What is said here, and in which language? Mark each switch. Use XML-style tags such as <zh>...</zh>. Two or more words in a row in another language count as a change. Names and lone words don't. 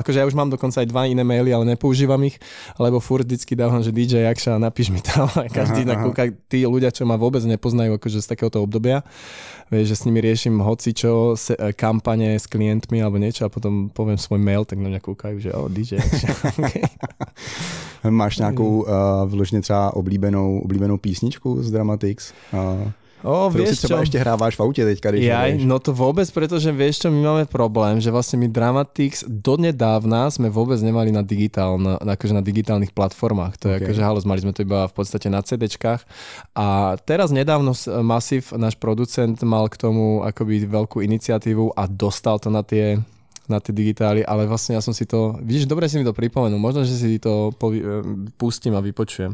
<sk>Akože ja už mám dokonca aj 2 iné maily, ale nepoužívam ich, lebo furt vždycky dávam, že DJ Jakša, napíš mi tam. Každý nakúka, tí ľudia, čo ma vôbec nepoznajú akože z takéhoto obdobia, vieš, že s nimi riešim hocičo, kampane s klientmi alebo niečo a potom poviem svoj mail, tak na mňa kúkajú, že DJ. Okay.</sk> <cs>Máš nějakou vložně třeba oblíbenou písničku z Dramatics?</cs> <sk>Ktorú si třeba ešte hráváš v aute teďka, když no to vôbec, pretože vieš čo, my máme problém, že vlastne my Dramatics donedávna sme vôbec nemali akože na digitálnych platformách. To je akože halus, mali sme to iba v podstate na CDčkách. A teraz nedávno Massive, náš producent, mal k tomu akoby veľkú iniciatívu a dostal to na tie digitály, ale vlastne ja som si to, vidíš, dobre si mi to pripomenul, možno, že si to pustím a vypočujem.</sk>